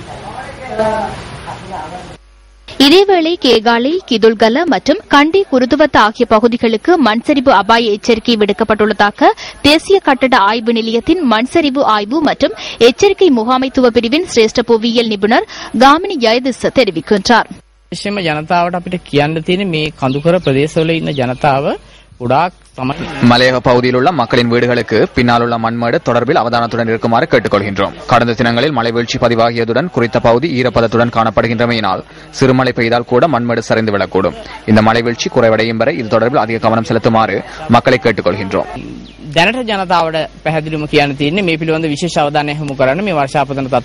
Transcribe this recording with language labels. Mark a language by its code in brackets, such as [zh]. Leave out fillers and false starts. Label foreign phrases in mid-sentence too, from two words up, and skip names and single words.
[ta] இதேவேளை கேகாலை, கிதுல்கல மற்றும் கண்டி குருதுவத் ஆகிய பகுதிகளுக்கு மண்சரிவு அபாய எச்சரிக்கை விடுக்கப்பட்டுள்ளதாக தேசிய கட்டட ஆய்வு நிலையத்தின் மண்சரிவு ஆய்வு மற்றும் எச்சரிக்கை முகாமைத்துவ பிரிவின் சிரேஷ்ட புவியியல் நிபுணர் காமினி ஜெயதிஸ் தெரிவிக்கின்றார். [si] විශේෂයෙන්ම ජනතාවට අපිට කියන්න තියෙන්නේ මේ කඳුකර ප්‍රදේශවල ඉන්න ජනතාව [ta] மலையக பகுதியில் உள்ள மக்களின் வீடுகளுக்கு பின்னால் உள்ள மண்மேடு தொடர்பில் அவதானத்துடன் இருக்குமாறு கேட்டுக்கொள்கின்றோம். கடந்த தினங்களில் மழை வீழ்ச்சி பதிவாகியதுடன் குறித்த பகுதி ஈரப்பதத்துடன் காணப்படுகின்றமையினால் சிறுமழை பெய்தால் கூட மண்மேடு சரிந்துவிடக்கூடும். இந்த மழை வீழ்ச்சி குறைவடையும் வரை இது தொடர்பில் அதிக கவனம் செலுத்துமாறு மக்களை கேட்டுக்கொள்கின்றோம். දැනට ජනතාවට පැහැදිලිවම කියන්න තියෙන්නේ මේ පිළිබඳ විශේෂ අවධානය යොමු කරන්න මේ වර්ෂාපතන